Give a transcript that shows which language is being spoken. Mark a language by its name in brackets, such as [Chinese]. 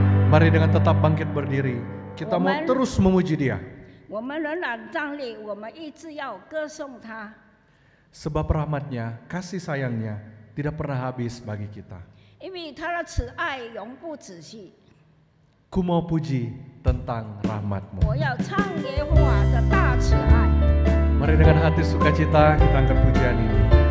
[Indonesian] Mari dengan tetap bangkit berdiri, kita mau terus memuji Dia. [Chinese] 我们仍然站立，我们一直要歌颂他， [Indonesian] Sebab rahmatnya, kasih sayangnya tidak pernah habis bagi kita. [Chinese] 因为他的慈爱永不止息。 [Indonesian] Ku mau puji tentang rahmat-Mu. [Chinese] 我要唱耶和华的大慈爱。 [Indonesian] Mari dengan hati sukacita kita angkat pujian ini.